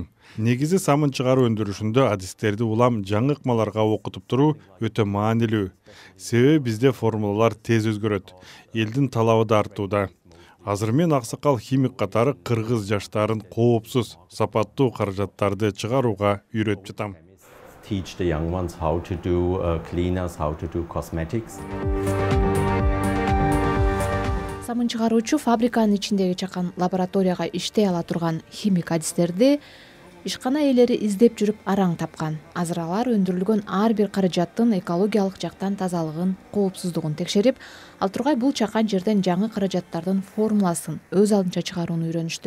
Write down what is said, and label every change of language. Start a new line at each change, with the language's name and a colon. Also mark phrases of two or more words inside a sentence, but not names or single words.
Kyrgyz: Негизи самын чыгаруу өндүрүшүндө адистерди улам жаңы ыкмаларга окутуп туруу өтө маанилүү. Себеби бизде формулалар тез өзгөрөт. Элдин талабы да артууда. Азыр мен аксакал химик катары кыргыз жаштарын коопсуз, сапаттуу каражаттарды чыгарууга үйрөтүп жатам.
English: Teach the young ones how to do cleaners, how to do cosmetics.
Kyrgyz: Самын чыгаруучу фабриканын ичиндеги чакан лабораторияга иштей ала турган химик адистерди ишкана ээлери издеп жүрүп араң тапкан. Азыр алар өндүрүлгөн ар бир каражаттын экологиялык жактан тазалыгын, коопсуздугун текшерип, ал тургай бул чакан жерден жаңы каражаттардын формуласын өз алдынча чыгарууну үйрөнүштү.